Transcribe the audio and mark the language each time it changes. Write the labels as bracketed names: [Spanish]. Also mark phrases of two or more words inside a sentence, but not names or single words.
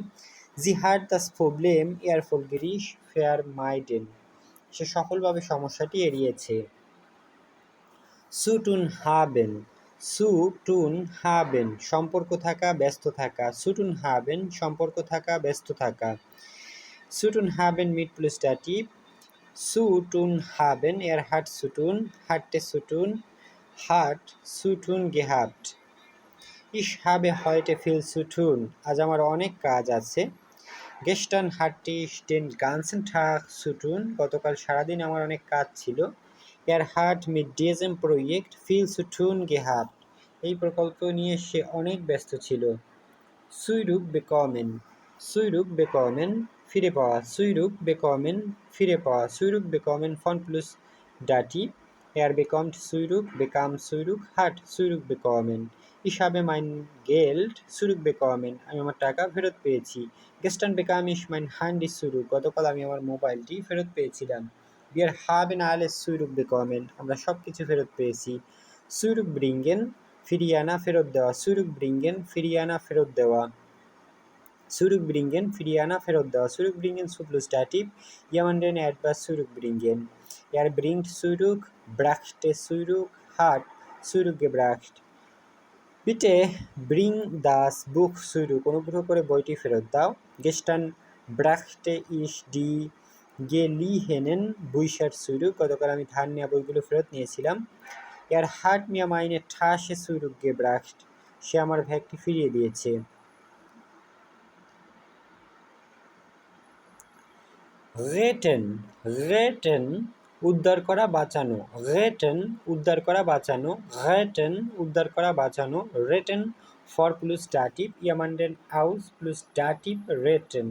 [German] Sie hat das Problem erfolgreich vermeiden. [Bangla] সে সফলভাবে সমস্যাটি এড়িয়েছে। [German] Zu tun haben zu tun haben [Bangla] সম্পর্ক থাকা, ব্যস্ত থাকা। [German] Zu tun haben [Bangla] সম্পর্ক থাকা, ব্যস্ত থাকা। [German] Zu tun haben mit plus Dativ. Zu tun haben, er hat zu tun, hatte zu tun, hat zu tun gehabt. Ich habe heute viel zu tun. [Bangla] আজ আমার অনেক কাজ আছে। [German] Gestern hatte ich den ganzen Tag zu tun. [Bangla] গতকাল সারাদিন আমার অনেক কাজ ছিল। [German] Er hat mit diesem Projekt viel zu tun gehabt. [Bangla] এই প্রকল্প নিয়ে সে অনেক ব্যস্ত ছিল। [German] Zurückbekommen zurückbekommen [Bangla] ফিরে পাওয়া। Zurückbekommen ফিরে পাওয়া। [German] Zurückbekommen von plus Dativ. Er bekommt zurück, bekam zurück, hat zurückbekommen. Ich habe mein Geld zurückbekommen. [Bangla] আমি আমার টাকা ফেরত পেয়েছি। [German] Gestern bekam ich mein Handy zurück. [Bangla] গতকাল আমি আমার মোবাইলটি ফেরত পেয়েছিলাম। [German] Wir haben alles zurückbekommen. [Bangla] আমরা সব কিছু ফেরত পেয়েছি। Zurückbringen ফিরিয়ে আনা, ফেরত দেওয়া। Zurückbringen ফিরিয়ে আনা, ফেরত দেওয়া। Zurückbringen ফিরিয়ে আনা, ফেরত দেওয়া। [German] Zurückbringen zu plus Dativ, jemanden etwas zurückbringen. Er bringt zurück, brachte zurück, hat zurückgebracht. Bitte bring das Buch zurück. [Bangla] অনুগ্রহ করে বইটি ফেরত দাও। [German] Gestern brachte ich die geliehenen Bücher zurück, [Bangla] গতকাল আমি ধার নেওয়া বইগুলো ফেরত নিয়েছিলাম। [German] er hat mir meine Tasche zurück gebracht, [Bangla] সে আমার ব্যাগটি ফিরিয়ে দিয়েছে। [German] retten, retten [Bangla] উদ্ধার করা বাঁচানো, [German] রেটেন [Bangla] উদ্ধার করা বাঁচানো, [German] রেটেন [Bangla] উদ্ধার করা বাঁচানো, [German] retten vor plus Dativ jemanden aus plus Dativ retten.